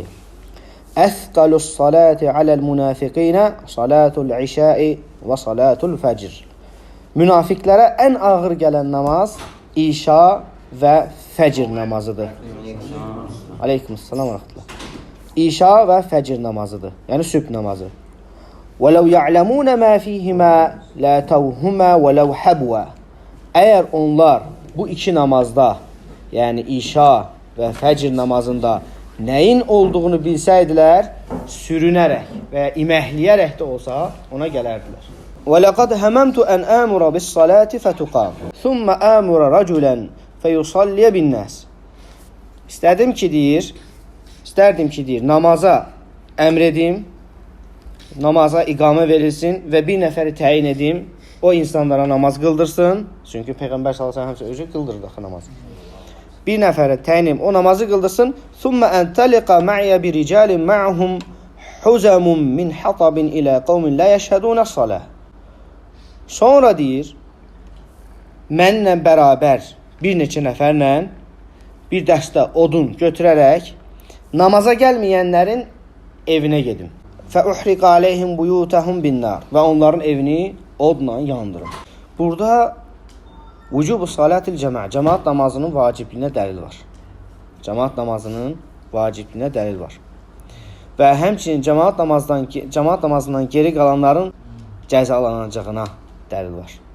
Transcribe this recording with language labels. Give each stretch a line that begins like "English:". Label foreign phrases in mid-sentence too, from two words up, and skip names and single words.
Arabic: أثقل الصلاة على المنافقين صلاة العشاء وصلاة الفجر.
Azerbaijani: Münafiqlərə ən ağır gələn namaz işa və fəcr namazıdır.
Arabic: عليكم السلام ورحمة الله.
Azerbaijani: İşa və fəcr namazıdır. Yəni sübh namazı.
Arabic: وَلَوْ يَعْلَمُونَ مَا فِيهِمَا لَا تَوْهُمَا وَلَوْ حَبْوَا.
Azerbaijani: Əgər onlar bu iki namazda, yəni işa və fəcr namazında nəyin olduğunu bilsəydilər, sürünərək və ya iməhliyərək də olsa ona gələrdilər.
Arabic: وَلَقَدْ هَمَمْتُ أَنْ آمُرَ بِالصَّلَاةِ فَتُقَامُ ثُمَّ آمُرَ رَجُلًا فَيُصَلِّيَ بِالنَّاسِ.
Azerbaijani: İstərdim ki, deyir, namaza əmr edim, namaza iqamə verilsin və bir nəfəri təyin edim, o insanlara namaz qıldırsın. Çünki Peyğəmbər
Arabic: صلى الله عليه وسلم
Azerbaijani: özü qıldırdı axı namazı. Bir nəfəri təyin edim, o namazı qıldırsın.
Arabic: ثُمَّ أَنْتَلِقَ مَعِيَ بِرِجَالٍ مَعْهُمْ حُزَمٌ مِنْ حَطَبٍ إِلَى قَوْمٍ لَا يَشْهَدُونَ الصَّلَاةَ.
Azerbaijani: Sonra deyir, mənlə bərabər bir neçə nəfərlə bir dəstə odun götürərək namaza gəlməyənlərin evinə gedim.
Arabic: فَأُحْرِقَ عَلَيْهِمْ بُيُوتَهُمْ بِالنَّارِ.
Azerbaijani: Və onların evini odla yandırın. Burada
Arabic: وجوب صلاة الجماعة,
Azerbaijani: cemaat namazının vacibliyinə dəlil var. Cemaat namazının vacibliyinə dəlil var. Və həmçinin cemaat namazından geri qalanların cəzalanacağına dəlil var.